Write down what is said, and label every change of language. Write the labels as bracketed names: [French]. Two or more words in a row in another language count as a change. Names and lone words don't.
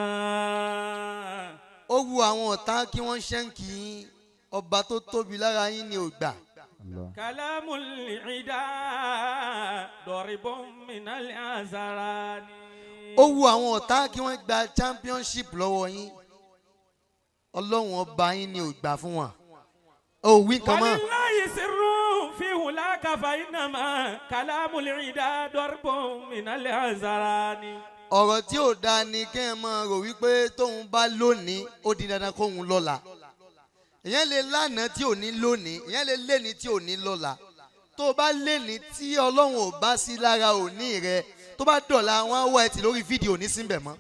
[Yoruba] ó wu àwọn ọ̀tá kí wọ́n ṣẹ́ǹkì yín, ọba tó tóbi lára yín ni ò gbà. [Arabic] كلام العدا ضرب من الهذيان. [Yoruba] ó wu àwọn ọ̀tá kí wọ́n gba championship lọ́wọ́ yín, ọlọ́run ọba yín ni ò gbà fún wọn. ó wí kan mọ́. [Arabic] ولله سر في علاك فإنما كلام العدا ضرب من الهذيان. [Yoruba] ọ̀rọ̀ tí ò dáa ni kéèyàn máa rò wípé tóun bá lónìí ó di dandan kóun lọ́la. ìyẹn lè lánàá tí ò ní lónìí, ìyẹn lè léni tí ò ní lọ́la. tó o bá léni tí ọlọ́run ò bá sí lára òní rẹ, tó bá dọ̀la wọn á wọ ẹtì lórí fídíò ní síbẹ̀ mọ́.